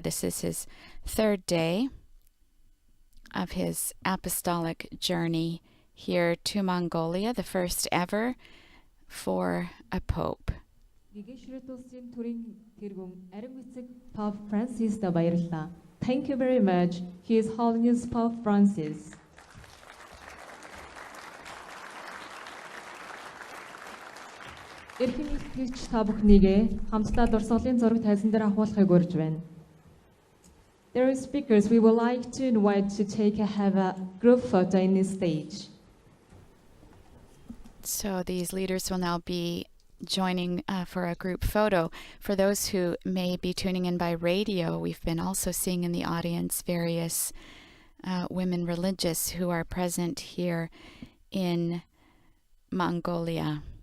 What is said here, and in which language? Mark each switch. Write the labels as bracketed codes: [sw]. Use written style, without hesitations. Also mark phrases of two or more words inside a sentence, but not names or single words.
[en] This is his third day of his apostolic journey here to Mongolia, the first ever for a pope. [mn] Pope Francis баярлалаа. [en] Thank you very much, His Holiness Pope Francis. [mn] Эрхэм итгэгч та бүхнийгээ хамтдаа дурсгалын зураг тайзан дээр ахуулахыг урьж байна. [en] There are speakers we would like to invite to have a group photo in this stage. So these leaders will now be joining for a group photo. For those who may be tuning in by radio, we've been also seeing in the audience various women religious who are present here in Mongolia.